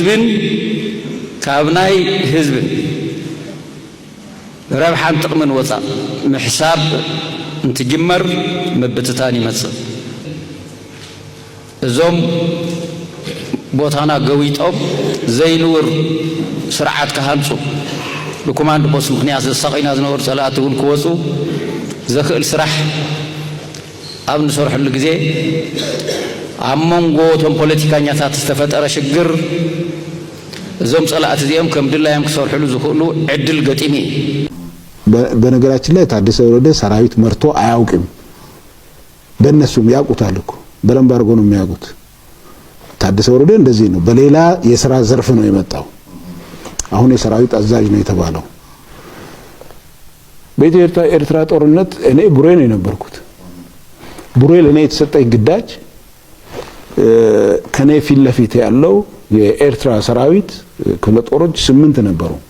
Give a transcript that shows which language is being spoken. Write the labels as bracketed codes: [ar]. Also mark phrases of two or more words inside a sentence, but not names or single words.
[ti] ህዝብን ረብሓን ጥቕምን ወጻእ ምሕሳብ እንትጅመር ምብትታን ይመጽእ እዞም ቦታና ገዊጦም ዘይንውር ስርዓት ካሃንጹ ብኮማንድ ፖስት ምክንያት ዝሰቂና ዝነበሩ ጸላእቲ እውን ክወጹ ዘኽእል ስራሕ ኣብ ንሰርሐሉ ግዜ ኣብ መንጎ እቶም ፖለቲከኛታት ዝተፈጠረ ሽግር እዞም ጸላእት እዚኦም ከም ድላዮም ክሰርሕሉ ዝኽእሉ ዕድል ገጢሚ [am] በነገራችን ላይ ታደሰ ወረደ ሰራዊት መርቶ አያውቅም። በእነሱም ያውቁታል እኮ በደንብ አድርጎ ነው የሚያውቁት። ታደሰ ወረደ እንደዚህ ነው። በሌላ የሥራ ዘርፍ ነው የመጣው። አሁን የሰራዊት አዛዥ ነው የተባለው። በኢትዮጵያ ኤርትራ ጦርነት እኔ ቡሬ ነው የነበርኩት። ቡሬ ለኔ የተሰጠኝ ግዳጅ ከኔ ፊት ለፊት ያለው የኤርትራ ሰራዊት ክፍለ ጦሮች 8 ነበሩ።